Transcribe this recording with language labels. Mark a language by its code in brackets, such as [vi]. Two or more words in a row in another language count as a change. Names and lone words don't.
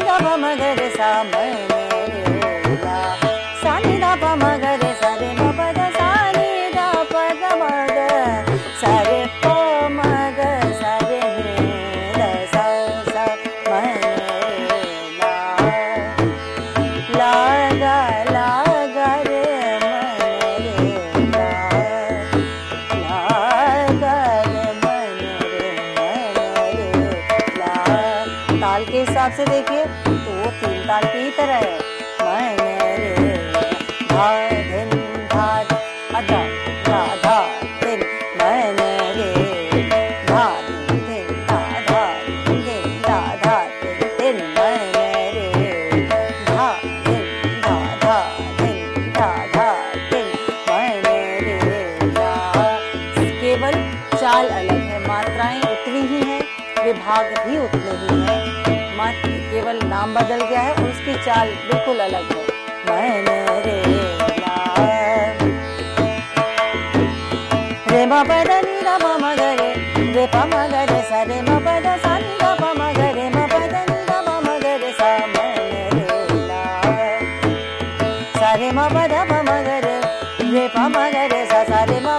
[hi] ध प म ग रे सा म रे ला सा नि ध प म ग रे सा रे म पद सा नि ध प द म ग सा रे प म ग सा रे नि ध सा सा म लागा लागा रे मन रे ला लागा रे मन रे ला। ताल के हिसाब से देखिए तो वो 3 ताल की ही तरह है। मन रे धा धिन धा अधा धा धा धिन मन रे धा धिन धा धा धिन धा धा धिन मन रे धा केवल चाल अलग है, मात्राएं उतनी ही हैं, विभाग भी उतने ही हैं, मात्र केवल नाम बदल गया है और उसकी चाल बिल्कुल अलग है। मन रे ला रे म पद नि ध प म ग रे प म ग रे सा रे म पद सा नि ध प म ग रे म पद नि ध प म ग रे सा म रे ला सा रे म पद प म ग रे प म ग रे सा सा रे म